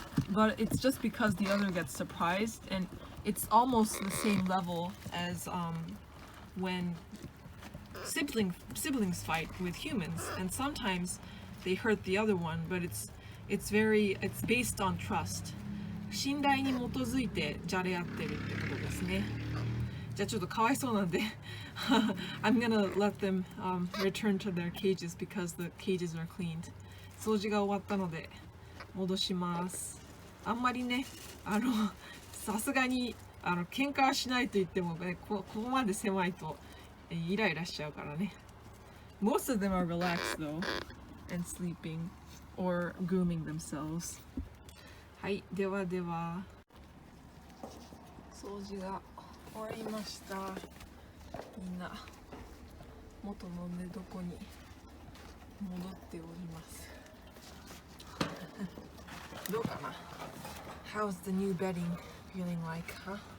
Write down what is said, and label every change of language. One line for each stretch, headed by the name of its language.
English: But it's just because the other gets surprised, and it's almost the same level as when siblings fight with humans, and sometimes they hurt the other one, but it's based on trust.
Japanese: 信頼に基づいてじゃれ合ってるってことですね。じゃあちょっとかわいそうなんで
English: I'm gonna let them return to their cages because the cages are cleaned.
Japanese: 掃除が終わったので戻します。あんまりね、さすがに喧嘩はしないと言ってもね、ここまで狭いとイライラしちゃうからね。
English: Most of them are relaxed though and sleeping or grooming themselves.
Japanese: はい、ではでは掃除が終わりました。みんな元の寝床に戻っております。どうかな？
English: How's the new bedding feeling like, huh?